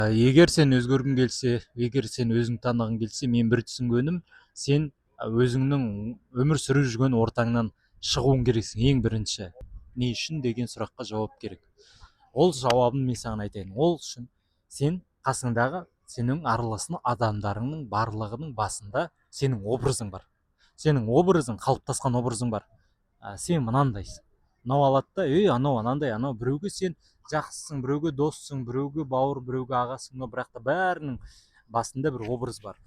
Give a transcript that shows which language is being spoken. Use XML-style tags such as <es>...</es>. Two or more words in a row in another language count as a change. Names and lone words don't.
<ky>Егер сен өзгөргүң келсе, егер сен өзүң таанагың келсе, мен бир түшүнгөнүм, сен өзүңнүң өмүр сүрүп жүргөн ортаңнан чыгууң керексиң эң биринчи. Эмне үчүн деген суракка жооп керек.</ky> <kk>Ол жауабын мен саған айтайын. Ол үшін сен қасыңдағы сенің араласың адамдарыңның барлығының басында сенің образың бар. Сенің образың, қалыптасқан образың бар. Сен мынандайсың. Мынау алады да, анау анандай, анау біреуге сен жақсысың, біреуге доссың, біреуге бауыр, біреуге ағасың, но бірақ та бәрінің басында бір образ бар.</kk>